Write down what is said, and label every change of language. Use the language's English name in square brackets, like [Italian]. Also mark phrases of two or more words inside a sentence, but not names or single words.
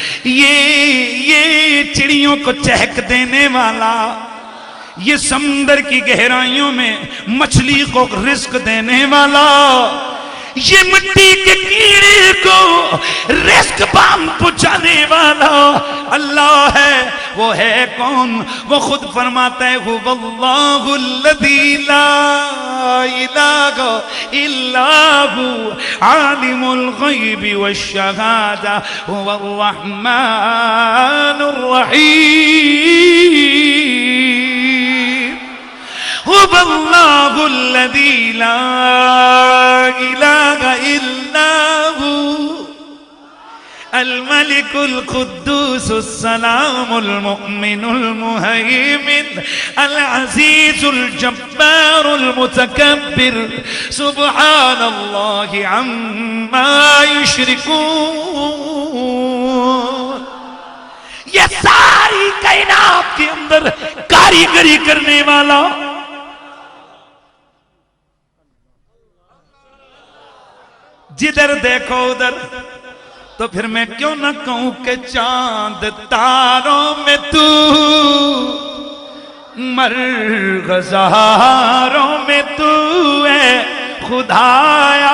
[Hindi] ये चिड़ियों को चहक देने वाला, ये समुंदर की गहराइयों में मछली को रिस्क देने वाला, ये मिट्टी के कीड़े को रिस्क बाम पहुंचाने वाला अल्लाह है। वो है कौन? वो खुद फरमाता है, [Arabic] هو الله الذي لا إله إلا هو عالم الغيب والشهادة هو الرحمن الرحيم. هو الله الذي لا إله إلا هو الملك القدوس السلام المؤمن المهيمن العزيز الجبار المتكبر سبحان الله عما يشركون. [Hindi] ये सारी कायनात के अंदर कारीगरी करने वाला, जिधर देखो उधर, तो फिर मैं क्यों ना कहूं कि चांद तारों में तू, मरग़ज़ारों में तू है खुदाया।